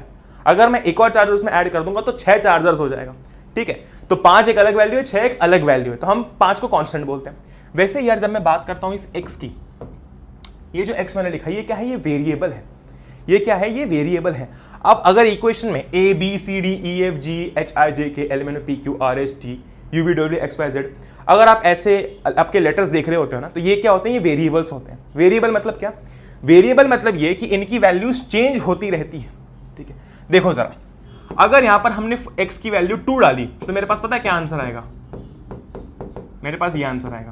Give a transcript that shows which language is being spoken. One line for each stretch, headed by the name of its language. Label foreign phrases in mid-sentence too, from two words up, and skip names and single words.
Hindi: अगर मैं एक और चार्जर उसमें ऐड कर दूंगा तो 6 चार्जर्स हो जाएगा, ठीक है। तो 5 एक अलग वैल्यू है, 6 एक अलग वैल्यू है, तो हम 5 को कांस्टेंट बोलते हैं। वैसे यार जब मैं बात करता हूं इस x की, ये जो x मैंने लिखा, ये क्या है? ये वेरिएबल है। ये क्या है? ये वेरिएबल है। अब अगर इक्वेशन में a b c d e f g h i j k l m n o p q r s t u v w x y z, अगर आप ऐसे आपके लेटर्स देख रहे होते हो ना, तो ये क्या होते हैं? ये वेरिएबल्स होते हैं। वेरिएबल मतलब क्या? वेरिएबल मतलब ये कि इनकी वैल्यूज चेंज होती रहती है, ठीक है। देखो जरा, अगर यहां पर हमने x की वैल्यू 2 डाली तो मेरे पास पता है क्या आंसर आएगा? मेरे पास ये आंसर आएगा।